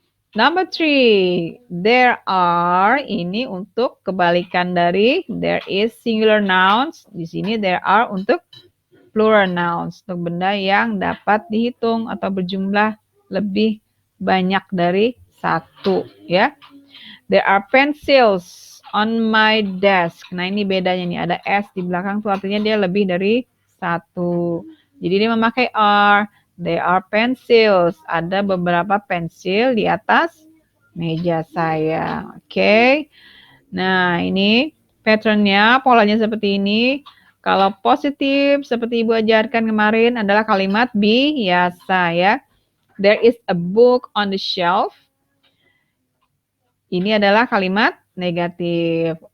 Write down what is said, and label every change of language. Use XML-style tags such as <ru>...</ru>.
<id>Number 3, there are ini untuk kebalikan dari there is singular nouns. Di sini there are untuk plural nouns, untuk benda yang dapat dihitung atau berjumlah lebih banyak dari satu ya.</id> <en>There are pencils on my desk.</en> <id>Nah, ini bedanya nih, ada s di belakang tuh artinya dia lebih dari satu. Jadi dia memakai are.</id> <en>There are pencils.</en> <id>Ada beberapa pensil di atas meja saya. Oke. Nah, ini patternnya, polanya seperti ini. Kalau positif, seperti Ibu ajarkan kemarin, adalah kalimat biasa ya.</id> <en>There is a book on the shelf.</en> <id>Ini adalah kalimat negatif.</id>